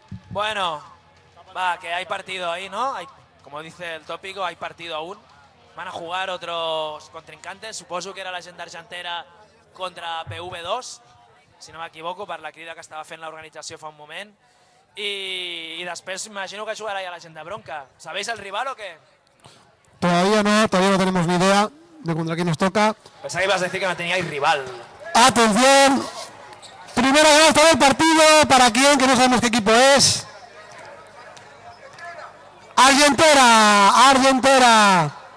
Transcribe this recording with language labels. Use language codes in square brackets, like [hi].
[es] Bueno, va, que hay partido ahí, ¿no? Hay, como dice el tópico, hay partido aún. Van a jugar otros contrincantes. [ca] Supongo que era la gent d'Argentera contra PV2, si no m'equivoco, per la crida que estava fent l'organització fa un moment. I després imagino que jugarà ja la gent de Bronca. [es] ¿Sabéis el rival o qué? Todavía no tenemos ni idea de contra quién nos toca. Pensaba que ibas a decir que no teníais rival. ¡Atención! Primera gasta del partido, ¿para quién? Que no sabemos qué equipo es. ¡Argentera!